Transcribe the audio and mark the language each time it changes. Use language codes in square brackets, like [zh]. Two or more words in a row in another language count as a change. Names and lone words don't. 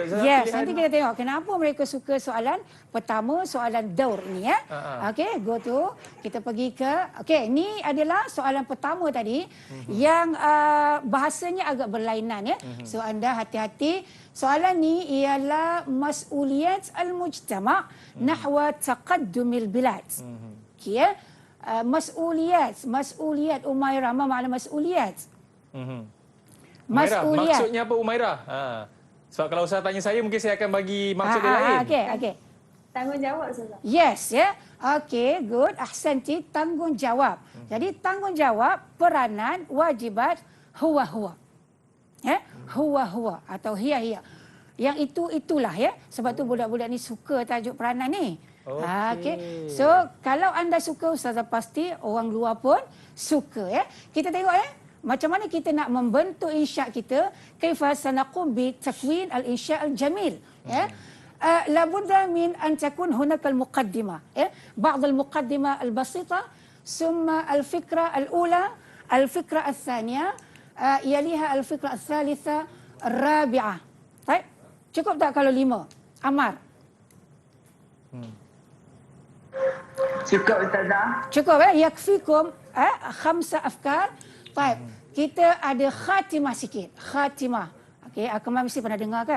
[ms] Yes, nanti kita tengok kenapa mereka suka soalan pertama, soalan daur ini ya. [en] Okey, go to. [ms] Kita pergi ke okey, ini adalah soalan pertama tadi yang bahasanya agak berlainan ya. So anda hati-hati. Soalan ni ialah [ar] مسؤولية المجتمع نحو تقدم البلاد. [ms] Okey ya. Mas'uliyat Umairah, apa makna mas'uliyat? Umairah, maksudnya apa Umairah? Sebab kalau Ustaz tanya saya, mungkin saya akan bagi maksud dia lain. Okey. Tanggungjawab, Ustazah. [en] Yes, ya. Okey, good. [ms] Ahsanti, tanggungjawab. Jadi tanggungjawab, peranan, [ar] واجبات، هو. [ms] Ya, huwa atau hiya. Yang itulah ya. Sebab tu budak-budak ni suka tajuk peranan ni. Okey. So, kalau anda suka, Ustazah pasti orang luar pun suka ya. Kita tengok ya. Macam mana kita nak membentuk insya' kita, [ar] كيف سنقوم بتكوين الإنشاء الجميل ya. لا بد من أن تكون هناك المقدمة ya. بعد المقدمة البسيطة، ثم الفكرة الأولى، الفكرة الثانية، يليها الفكرة الثالثة، الرابعة. [ms] Baik. Cukup tak kalau 5? Amar. Cukup Ustazah. [ar] Cukup يكفيكم خمسة أفكار. [ms] Baik. Kita ada khatimah sikit. Khatimah. Okey, Akmal mesti pernah dengar kan?